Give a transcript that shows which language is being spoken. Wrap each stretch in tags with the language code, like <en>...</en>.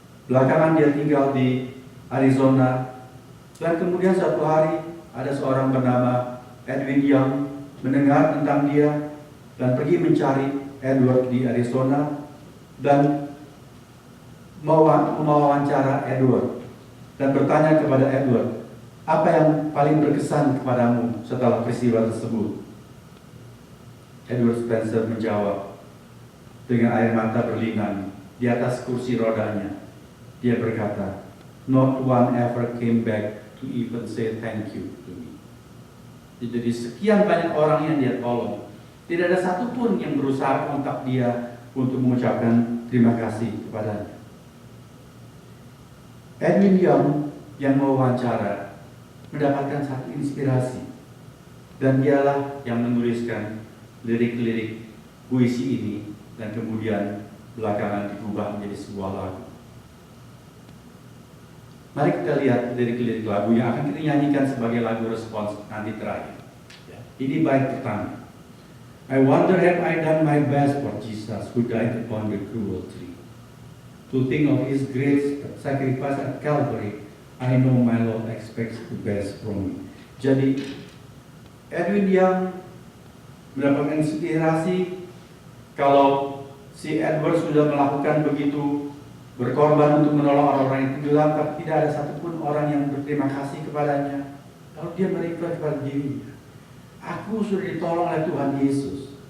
<id>Belakangan dia tinggal di Arizona, dan kemudian suatu hari ada seorang bernama Edwin Young mendengar tentang dia dan pergi mencari Edward di Arizona dan mewawancara Edward dan bertanya kepada Edward, "Apa yang paling berkesan kepadamu setelah peristiwa tersebut?" Edward Spencer menjawab dengan air mata berlinang di atas kursi rodanya. Dia berkata,</id> <en>"Not one ever came back to even say thank you to me."</en> <id>Jadi sekian banyak orang yang dia tolong, tidak ada satupun yang berusaha kontak dia untuk mengucapkan terima kasih kepadanya. Edwin Young yang mewawancara mendapatkan satu inspirasi, dan dialah yang menuliskan lirik-lirik puisi ini dan kemudian belakangan diubah menjadi sebuah lagu. Mari kita lihat lirik-lirik lagu yang akan kita nyanyikan sebagai lagu respons nanti terakhir. Ya. Ini bait pertama.</id> <en>I wonder have I done my best for Jesus who died upon the cruel tree. To think of His great sacrifice at Calvary, I know my Lord expects the best from me.</en> <id>Jadi Edwin yang mendapatkan inspirasi kalau si Edward sudah melakukan begitu berkorban untuk menolong orang-orang yang tenggelam, tapi tidak ada satupun orang yang berterima kasih kepadanya. Lalu dia berikrar kepada dirinya, aku sudah ditolong oleh Tuhan Yesus.</id>